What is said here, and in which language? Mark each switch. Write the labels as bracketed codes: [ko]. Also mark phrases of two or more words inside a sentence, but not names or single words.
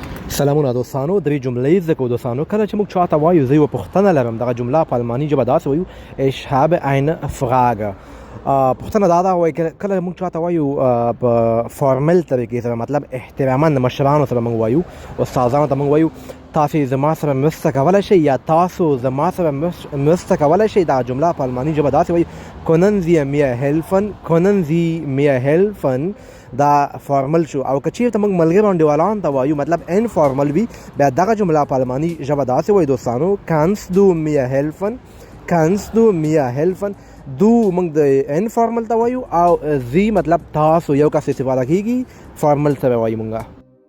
[ps] سلامونه دوستانو، درې جملې زده کوو دوستانو. کله چې موږ چاته وایو زه یوه پوښتنه لرم، دغه جمله په الماني ژبه داسې وایو [de] ich habe eine Frage. [ps] پوښتنه دا ده وایي کله موږ چاته وایو په فارمل طریقې سره، مطلب احتراما د مشرانو سره موږ وایو، استادانو ته موږ وایو تاسې زما سره مرسته کولی شئ یا تاسو زما سره مرسته کولی شئ. دا جمله په الماني ژبه داسې وایي [de] können Sie mir helfen, können Sie mir helfen. [ps] دا فارمل شو. او که چیرته موږ ملګرو انډیوالانو ته وایو مطلب انفارمل وي، بیا دغه جمله په الماني ژبه داسې وایي دوستانو [de] kannst du mir helfen, kannst du mir helfen. [ps] دو موږ د انفارمل ته وایو او زی مطلب تاسو یو کس استفاده کیږي، فارمل سره وایو موږ.